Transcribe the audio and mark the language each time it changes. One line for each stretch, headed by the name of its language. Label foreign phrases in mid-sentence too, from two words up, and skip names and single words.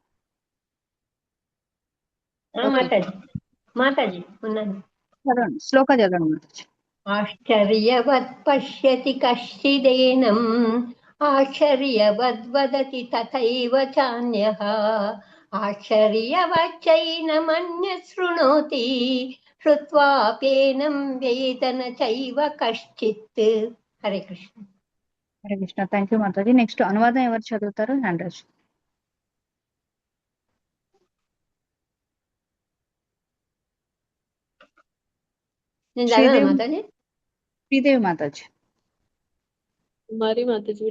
Telugu: మాతాజీ ఉన్నాను. చదవండి శ్లోక చదవండి మాతాజీ.
Sanskrit: आश्चर्यवत् पश्यति कश्चिदेनं आश्चर्यवद्वदति तथैव चान्यः आश्चर्यवच्चैनमन्यः शृणोति श्रुत्वाप्येनं वेद न चैव कश्चित्.
Telugu: హరే కృష్ణ. హరే కృష్ణ.
English: thank you
Telugu: మాతాజీ. నెక్స్ట్ అనువాదం ఎవరు చదువుతారు?
English: hand raise.
Telugu: నేను చదవనా శ్రీదేవి మాతాజీ? శ్రీదేవి మాతాజీ. మరి మాతాజీ కూడా